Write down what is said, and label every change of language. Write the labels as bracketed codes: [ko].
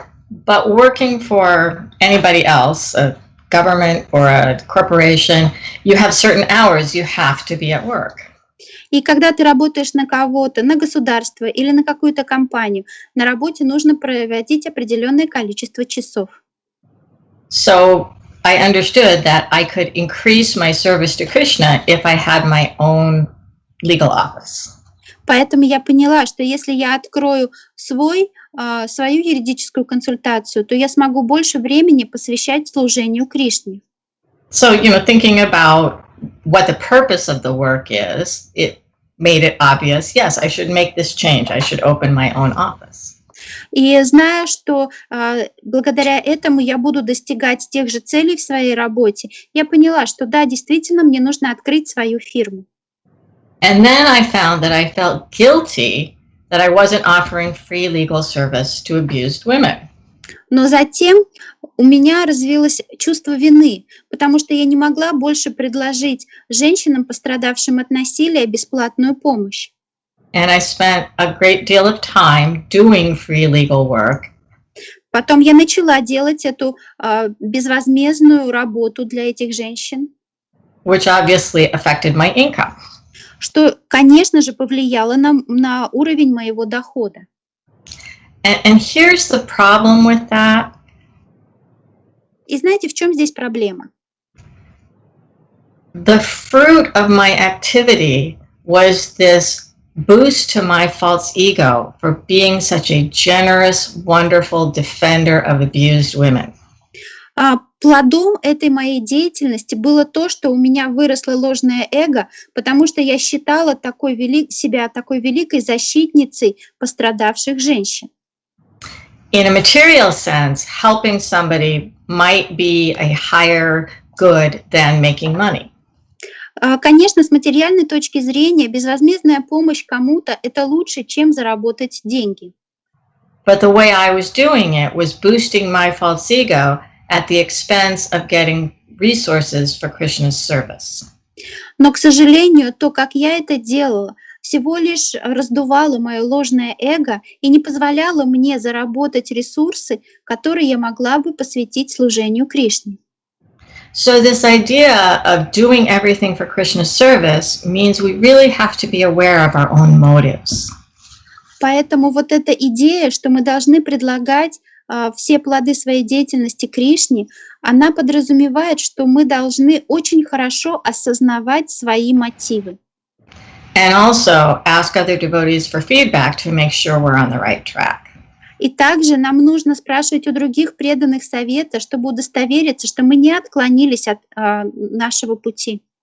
[en] But working for anybody else, a government or a corporation, you have certain hours you have to be at work. [ru] И когда ты работаешь на кого-то, на государство или на какую-то компанию, на работе нужно проводить определенное количество часов. [en] So I understood that I could increase my service to Krishna if I had my own legal office. [ru] Поэтому я поняла, что если я открою свою юридическую консультацию, то я смогу больше времени посвящать служению Кришне. [en] So, thinking about what the purpose of the work is, it made it obvious, yes, I should make this change. I should open my own office. [ru] И зная, что благодаря этому я буду достигать тех же целей в своей работе, я поняла, что да, действительно, мне нужно открыть свою фирму. [en] And then I found that I felt guilty that I wasn't offering free legal service to abused women. [ru] Но затем у меня развилось чувство вины, потому что я не могла больше предложить женщинам, пострадавшим от насилия, бесплатную помощь. [en] And I spent a great deal of time doing free legal work. [ru] Потом я начала делать эту безвозмездную работу для этих женщин, [en] which obviously affected my income. [ru] Что, конечно же, повлияло на уровень моего дохода. [en] And here's the problem with that. [ru] И знаете, в чем здесь проблема? [en] The fruit of my activity was this boost to my false ego for being such a generous, wonderful defender of abused women. [ru] Плодом этой моей деятельности было то, что у меня выросло ложное эго, потому что я считала себя такой великой защитницей пострадавших женщин. [en] In a material sense, helping somebody might be a higher good than making money. [ru] Конечно, с материальной точки зрения, безвозмездная помощь кому-то — это лучше, чем заработать деньги. [en] But the way I was doing it was boosting my false ego at the expense of getting resources for Krishna's service. [ru] Но, к сожалению, то, как я это делала, всего лишь раздувало мое ложное эго и не позволяло мне заработать ресурсы, которые я могла бы посвятить служению Кришне. [en] So this idea of doing everything for Krishna's service means we really have to be aware of our own motives. [ru] Поэтому вот эта идея, что мы должны предлагать все плоды своей деятельности Кришне, она подразумевает, что мы должны очень хорошо осознавать свои мотивы. [en] And also ask other devotees for feedback to make sure we're on the right track. [ru] И также нам нужно спрашивать у других преданных совета, чтобы удостовериться, что мы не отклонились от нашего пути.